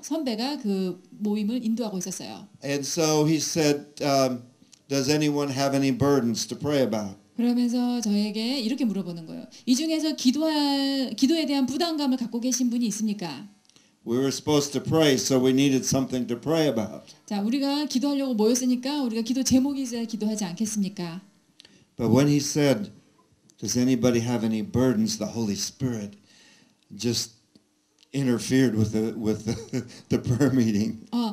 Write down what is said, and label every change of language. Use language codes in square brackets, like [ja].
[ko] 선배가 그 모임을 인도하고 있었어요. [en] And so he said, does anyone have any burdens to pray about? [ko] 그러면서 저에게 이렇게 물어보는 거예요. 이 중에서 기도에 대한 부담감을 갖고 계신 분이 있습니까? [en] We were supposed to pray, so we needed something to pray about. [ko] 자, 우리가 기도하려고 모였으니까 우리가 기도 제목이 있어야 기도하지 않겠습니까? [en] But when he said, does anybody have any burdens, the Holy Spirit just interfered with the prayer meeting.